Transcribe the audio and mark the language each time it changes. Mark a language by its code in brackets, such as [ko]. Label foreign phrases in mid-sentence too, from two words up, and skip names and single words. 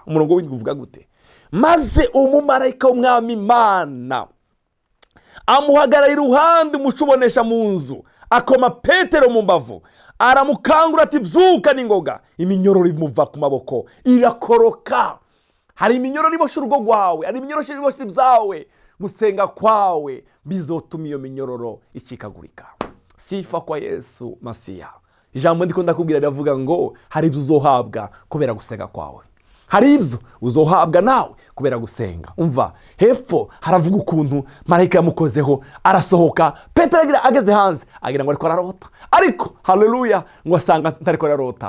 [rn] Umurongo w'indwi uvuga gute? Maze umumarayika w'umwami Imana amuhagarara iruhande, umucubonesha mu nzu, akoma Petero mu mbavu, aramukangura ati byuka n'ingoga. Iminyororo imuva ku maboko irakoroka. Hari iminyororo iboshe urugo rwawe, hari iminyororo iboshe ibyawe. Gusenga kwawe bizotuma iyo minyororo icikagurika. [sw] Sifa kwa Yesu Masiya. [rn] Ijambo ndiko ndakubwira riravuga ngo hari ibyo uzohabwa kubera gusenga kwawe, hari ibyo uzohabwa nawe kubera gusenga. Umva hepfo haravuga ukuntu marayika yamukozeho, arasohoka. Petero ageze hanze agira ngo ariko ararota, ariko haleluya ngo asanga ntariko ararota.